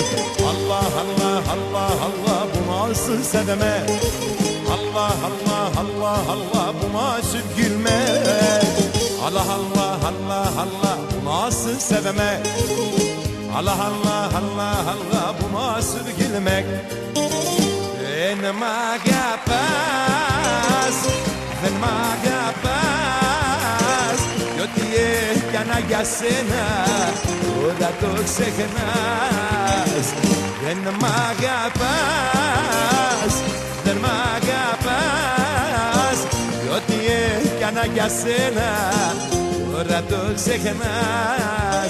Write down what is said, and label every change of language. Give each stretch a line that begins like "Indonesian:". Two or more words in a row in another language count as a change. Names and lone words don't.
Turkish: Allah Allah Allah Allah bu nasıl sevmek, Allah Allah Allah Allah bu nasıl gülmek, Allah Allah Allah Allah bu nasıl sevmek, Allah Allah Allah Allah bu nasıl gülmek.
Greek: Δεν μ' αγαπάς, δεν μ' αγαπάς, κι ό,τι έκανα για σένα τώρα το ξεχνάς. Δεν μ' αγαπάς, δεν μ' αγαπάς, κι ό,τι έκανα για σένα τώρα το ξεχνάς.